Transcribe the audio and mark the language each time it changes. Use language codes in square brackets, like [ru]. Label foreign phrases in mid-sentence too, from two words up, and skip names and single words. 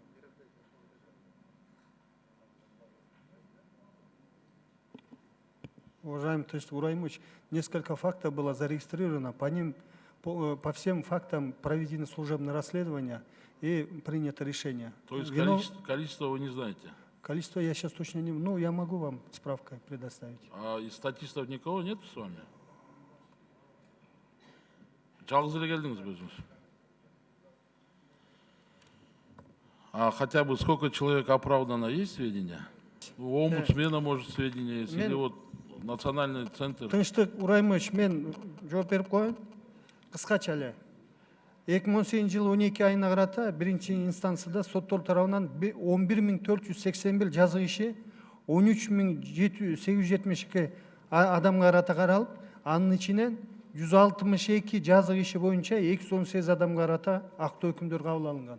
[ru] Уважаемый Тынчтык Урайымович, несколько фактов было зарегистрировано, по ним, по всем фактам проведено служебное расследование и принято решение. То есть количество вы не знаете? Количество я сейчас точно не... Ну, я могу вам справкой предоставить. А из статистов никого нет с вами? [ky] Жалғыз эле келдиңиз өзүңүз? [ru] А хотя бы сколько человек оправдано, есть сведения? У омбудсмена, может, сведения есть? Или вот национальный центр? [ky] Тынчтык Урайымович, мен жооп берип коеюн. Кыскача эле. 2018 жылы 12 айына карата биринчи инстанцияда соттор тарабынан 11481 жазык иши 13872 адамга карата каралып, анын ичинен 162 жазык иши боюнча 218 адамга карата актоо өкүмдөр кабыл алынган.